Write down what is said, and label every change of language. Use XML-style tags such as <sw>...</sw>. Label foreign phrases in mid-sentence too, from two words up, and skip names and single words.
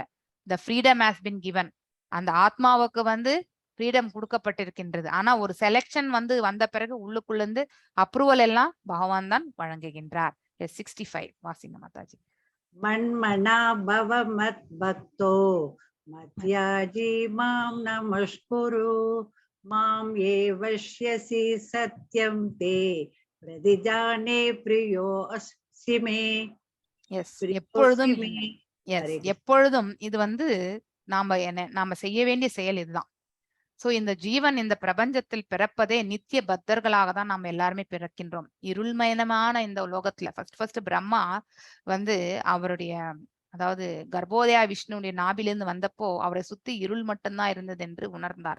<en>The freedom has been given.</en> <ta>அந்த ஆத்மாவுக்கு வந்து ஃப்ரீடம் கொடுக்கப்பட்டிருக்கின்றது. ஆனா ஒரு செலெக்ஷன் வந்து வந்த பிறகு உள்ளுக்குள்ள இருந்து அப்ரூவல் எல்லாம் பகவான் தான் வழங்குகின்றார். 65 வாசிங்க மாதாஜி.</ta> <sa>मन्मना भव मद् भक्तो मद्याजी मां नमस्कुरु मां एवैष्यसि सत्यं ते प्रतिजाने प्रियो अस्मि मे எஸ் प्रियोऽसि எப்பொழுதும் मे எஸ் हरे कृष्ण</sa> <ta>எப்பொழுதும் இது வந்து நாம செய்ய வேண்டிய செயல் இதுதான். சோ இந்த ஜீவன் இந்த பிரபஞ்சத்தில் பிறப்பதே நித்திய பத்தர்களாக தான் நாம் எல்லாருமே பிறக்கின்றோம். இருள்மயமான இந்த உலோகத்துல ஃபர்ஸ்ட் பிரம்மா வந்து அவருடைய அதாவது கர்ப்போதயா விஷ்ணுடைய நாபிலிருந்து வந்தப்போ அவரை சுத்தி இருள் மட்டும்தான் இருந்தது என்று உணர்ந்தார்.</ta>